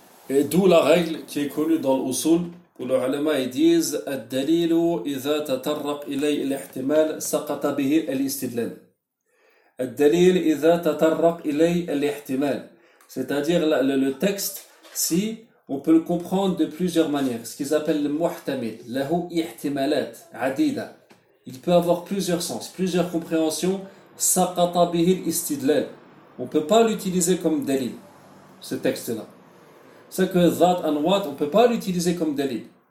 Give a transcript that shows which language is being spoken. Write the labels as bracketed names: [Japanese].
[French] Et d'où la règle qui est connue dans l'usul, où les ulama disent, [Arabic] الدليلو إذا تطرق إليه الاحتمال سقط به الاستدلال. الدليل إذا تطرق إليه الاحتمال. [French] C'est-à-dire le texte, si on peut le comprendre de plusieurs manières, ce qu'ils appellent le muhtamil, [Arabic] lahu ihtimalat, adida. [French] Il peut avoir plusieurs sens, plusieurs compréhensions. [Arabic] Saqata bihi al-istidlal. [French] On ne peut pas l'utiliser comme dalil, ce texte-là. Ce que Zat Anwat, on ne peut pas l'utiliser comme dalil.